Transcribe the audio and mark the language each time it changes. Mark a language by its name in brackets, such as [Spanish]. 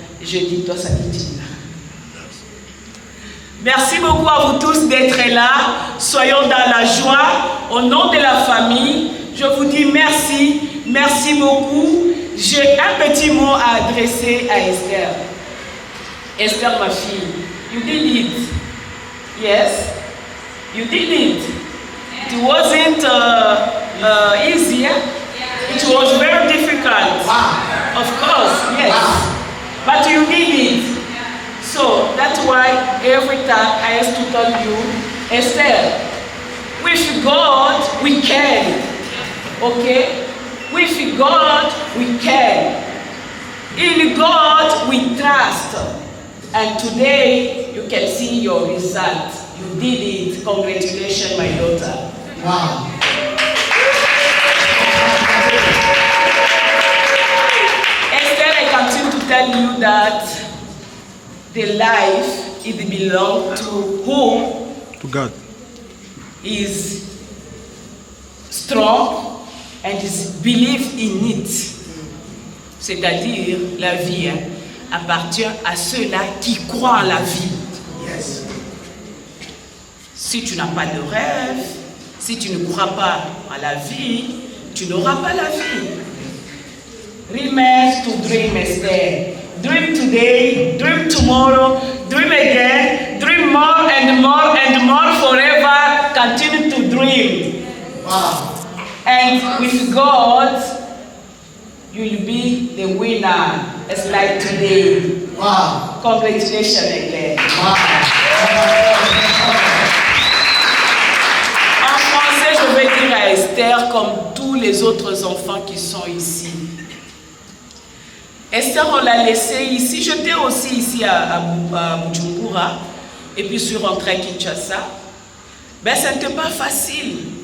[French] Je dis toi, ça dit. Merci beaucoup à vous tous d'être là. Soyons dans la joie. Au nom de la famille, je vous dis merci. Merci beaucoup. J'ai un petit mot à adresser à Esther. [English] Esther, [French] ma fille, [English] you did it. Yes, you did it. It wasn't easy. It was very difficult. Of course, yes. But you did it. So that's why every time I have to tell you, Esther, with God we can. Okay? With God we can. In God we trust. And today you can see your result. You did it. Congratulations, my daughter. Wow. Esther, I continue to tell you that the life it belongs to who? To God. Is strong and is believe in it. [French] C'est-à-dire, la vie appartient à ceux-là qui croient en la vie. [English] Yes. [French] Si tu n'as pas de rêve, si tu ne crois pas à la vie, tu n'auras pas la vie. [English] Remain to dream, Esther. Dream today, dream tomorrow, dream again, dream more and more and more forever. Continue to dream. Wow. And with God, you will be the winner. It's like today. Wow. Congratulations again. Wow. [French] En français, je vais dire à Esther, comme tous les autres enfants qui sont ici. Esther, on l'a laissée ici. J'étais aussi ici à Bujumbura. Et puis je suis rentrée à Kinshasa. Ben, ça n'était pas facile.